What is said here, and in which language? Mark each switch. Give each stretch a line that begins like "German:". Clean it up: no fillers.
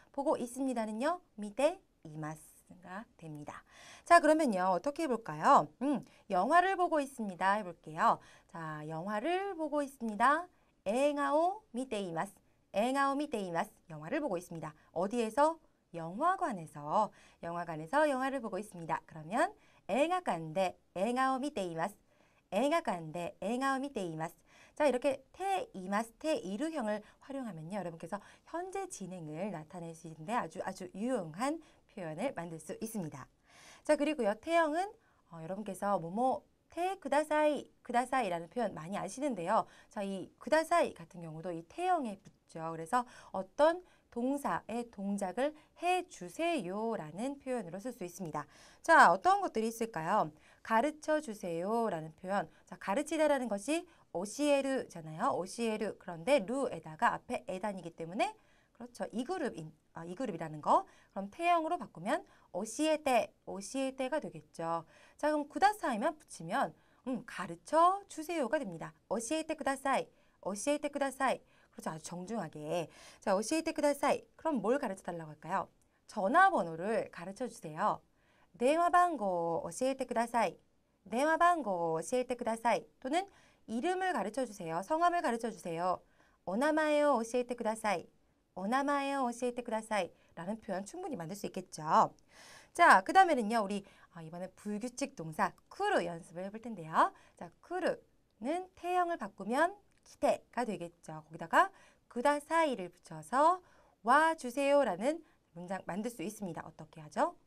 Korean: 보고 있습니다는요. 미테 이마스가 됩니다. 자, 그러면요. 어떻게 해볼까요? 영화를 보고 있습니다. 해볼게요. 자, 영화를 보고 있습니다. 엥아오 미테이마스, 엥아오 미테이마스. 영화를 보고 있습니다. 어디에서? 영화관에서 영화를 보고 있습니다. 그러면
Japanese: 映画館で 映画を見ています.映画館で 映画を見ています.
Korean: 자, 이렇게 테이마스, 테이르형을 활용하면요. 여러분께서 현재 진행을 나타낼 수 있는데 아주 유용한 표현을 만들 수 있습니다. 자, 그리고요. 태형은 여러분께서 뭐뭐 테 쿠다사이라는 표현 많이 아시는데요. 자, 이 쿠다사이 같은 경우도 이 태형에 붙죠. 그래서 어떤 동사의 동작을 해주세요라는 표현으로 쓸 수 있습니다. 자, 어떤 것들이 있을까요? 가르쳐주세요라는 표현. 자, 가르치다라는 것이 오시에르잖아요. 오시에르. 그런데 루에다가 앞에 에단이기 때문에 그렇죠. 이그룹이라는 거. 그럼 태형으로 바꾸면 오시에테가 되겠죠. 자, 그럼 쿠다사이만 붙이면 가르쳐주세요가 됩니다. 오시에테 쿠다사이, 오시에테 쿠다사이. 그렇죠. 아주 정중하게. 자, 오시에테 쿠다사이. 그럼 뭘 가르쳐 달라고 할까요? 전화번호를 가르쳐 주세요.
Japanese: 電話番号 教えてください.電話番号 教えてください.
Korean: 또는 이름을 가르쳐 주세요. 성함을 가르쳐 주세요.
Japanese: お名前を教えてください.お名前を教えてください.
Korean: 라는 표현 충분히 만들 수 있겠죠. 자, 그 다음에는요. 우리 이번에 불규칙 동사 쿠르 연습을 해볼 텐데요. 자, 쿠르는 태형을 바꾸면 기대가 되겠죠. 거기다가 구다사이를 붙여서 와주세요라는 문장 만들 수 있습니다. 어떻게 하죠?